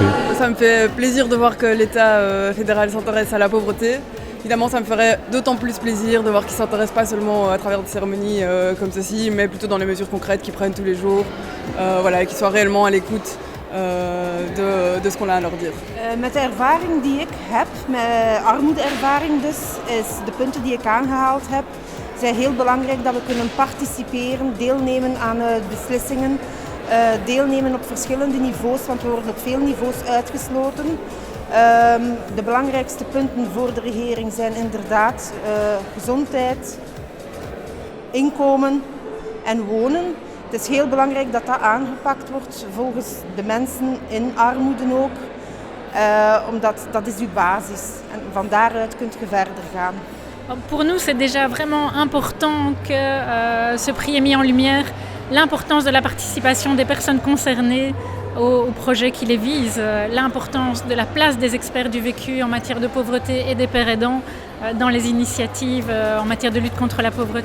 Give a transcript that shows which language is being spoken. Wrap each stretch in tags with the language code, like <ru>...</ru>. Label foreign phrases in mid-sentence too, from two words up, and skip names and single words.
<fr>Ça me fait plaisir de voir que l'État fédéral s'intéresse à la pauvreté. Évidemment, ça me ferait d'autant plus plaisir de voir qu'ils ne s'intéressent pas seulement à travers des cérémonies comme ceci, mais plutôt dans les mesures concrètes qu'ils prennent tous les jours, et qu'ils soient réellement à l'écoute de ce qu'on a à leur dire.</fr> <nl>Met de ervaring die ik heb, met armoedeervaring dus, is de punten die ik aangehaald heb, zijn heel belangrijk dat we kunnen participeren, deelnemen aan beslissingen, deelnemen op verschillende niveaus, want we worden op veel niveaus uitgesloten. De belangrijkste punten voor de regering zijn inderdaad gezondheid, inkomen en wonen. Het is heel belangrijk dat dat aangepakt wordt volgens de mensen in armoede ook, omdat dat is uw basis en van daaruit kunt je verder gaan.</nl> <fr>Pour nous, c'est déjà vraiment important que ce prix ait mis en lumière l'importance de la participation des personnes concernées au projet qui les vise, l'importance de la place des experts du vécu en matière de pauvreté et des pères aidants dans les initiatives en matière de lutte contre la pauvreté.</fr>